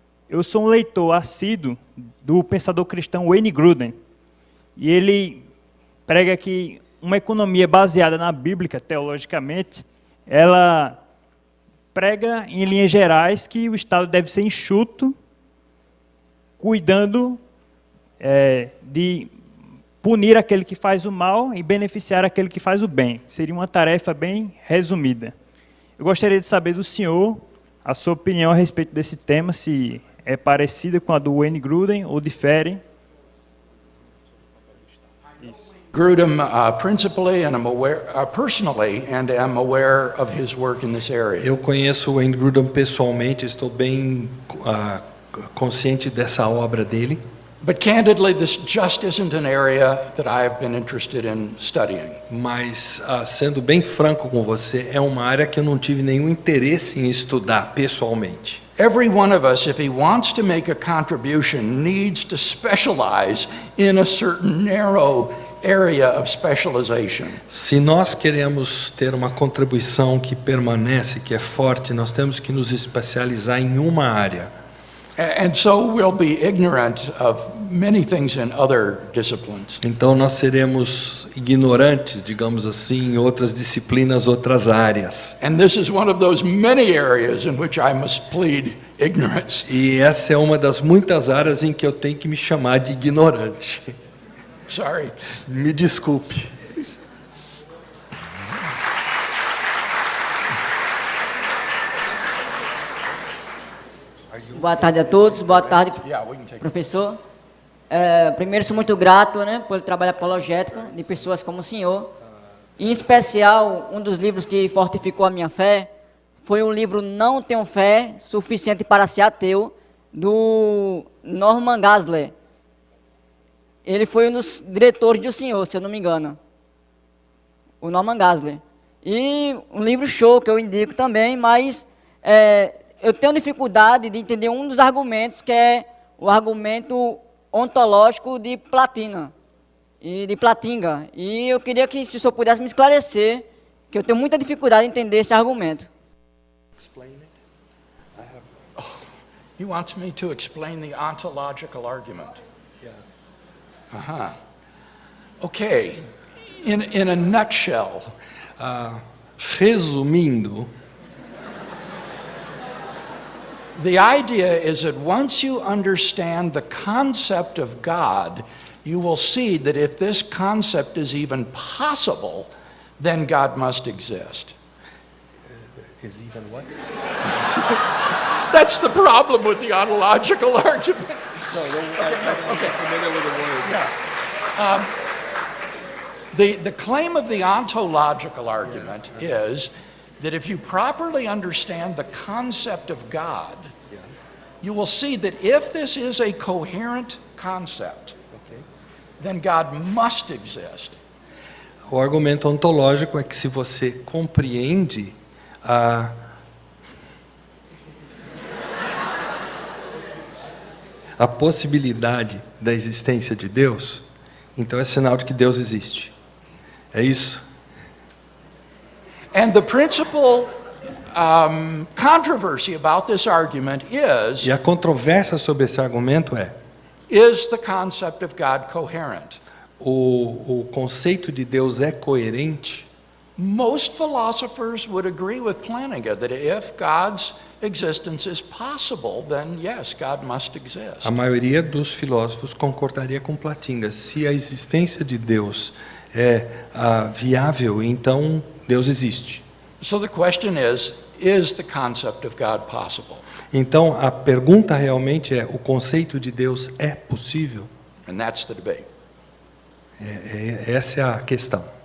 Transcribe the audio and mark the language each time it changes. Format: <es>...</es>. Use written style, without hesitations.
<pt>Eu sou um leitor assíduo do pensador cristão Wayne Grudem, e ele prega que uma economia baseada na Bíblia, teologicamente, ela prega, em linhas gerais, que o Estado deve ser enxuto, cuidando de punir aquele que faz o mal e beneficiar aquele que faz o bem. Seria uma tarefa bem resumida. Eu gostaria de saber do senhor a sua opinião a respeito desse tema, se é parecida com a do Wayne Grudem ou difere.</pt> <en>Grudem principally, and I'm aware personally, and am aware of his work in this area.</en> <pt>Eu conheço o Wayne Grudem pessoalmente, estou bem consciente dessa obra dele.</pt> <en>But candidly, this just isn't an area that I have been interested in studying.</en> <pt>Mas, sendo bem franco com você, é uma área que eu não tive nenhum interesse em estudar pessoalmente.</pt> <en>Every one of us, if he wants to make a contribution, needs to specialize in a certain narrow area of specialization.</en> <pt>Se nós queremos ter uma contribuição que permanece, que é forte, nós temos que nos especializar em uma área.</pt> <en>And so we'll be ignorant of many things in other disciplines.</en> <pt>Então nós seremos ignorantes, digamos assim, em outras disciplinas, outras áreas.</pt> <en>And this is one of those many areas in which I must plead ignorance.</en> <pt>E essa é uma das muitas áreas em que eu tenho que me chamar de ignorante.</pt> <en>Sorry.</en> <pt>Me desculpe. Boa tarde a todos, boa tarde, professor. Primeiro, sou muito grato, né, pelo trabalho apologético de pessoas como o senhor. Em especial, um dos livros que fortificou a minha fé foi o livro Não Tenho Fé Suficiente para Ser Ateu, do Norman Geisler. Ele foi um dos diretores do senhor, se eu não me engano. O Norman Geisler. E um livro show que eu indico também, mas eu tenho dificuldade de entender um dos argumentos, que é o argumento ontológico de Platina e de Platinga. E eu queria que, se o senhor pudesse me esclarecer, que eu tenho muita dificuldade em entender esse argumento.</pt> <en>He wants me to explain the ontological argument. Yeah. Okay. In a nutshell.</en> <pt>Resumindo,</pt> <en>the idea is that once you understand the concept of God, you will see that if this concept is even possible, then God must exist. Is even what? That's the problem with the ontological argument. Okay. Familiar with the word. Yeah. The claim of the ontological argument is that if you properly understand the concept of God, you will see that if this is a coherent concept, then God must exist.</en> <pt>O argumento ontológico é que se você compreende a possibilidade da existência de Deus, então é sinal de que Deus existe. É isso?</pt> <en>And the principal controversy about this argument is,</en> <pt>E a controvérsia sobre esse argumento é:</pt> <en>is the concept of God coherent?</en> <pt>o conceito de Deus é coerente?</pt> <en>Most philosophers would agree with Plantinga that if God's existence is possible, then yes, God must exist.</en> <pt>A maioria dos filósofos concordaria com Platinga. Se a existência de Deus é viável, então Deus existe.</pt> <en>So the question is the concept of God possible?</en> <pt>Então a pergunta realmente é: o conceito de Deus é possível?</pt> <en>And that's the debate.</en> <pt>Essa é a questão.</pt>